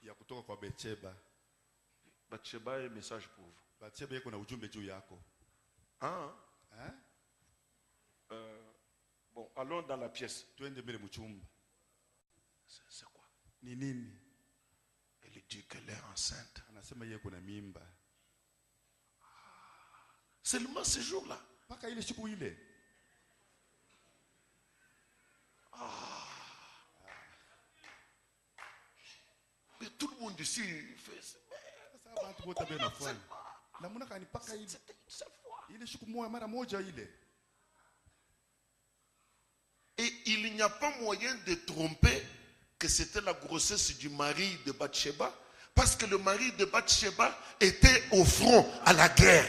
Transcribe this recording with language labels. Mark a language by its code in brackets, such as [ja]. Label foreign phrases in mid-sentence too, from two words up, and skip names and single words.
[fr] Bathsheba a un message pour vous. Bon, allons dans la pièce. C'est quoi? Elle dit, dit qu'elle est enceinte. [sw] Anasema yeye kuna mimba. [fr] Seulement ce jour-là. [sw] Paka ile siku ile. [fr] Mais tout le monde ici fait ça. C'était une seule fois. Et il n'y a pas moyen de tromper que c'était la grossesse du mari de Bathsheba, parce que le mari de Bathsheba était au front à la guerre.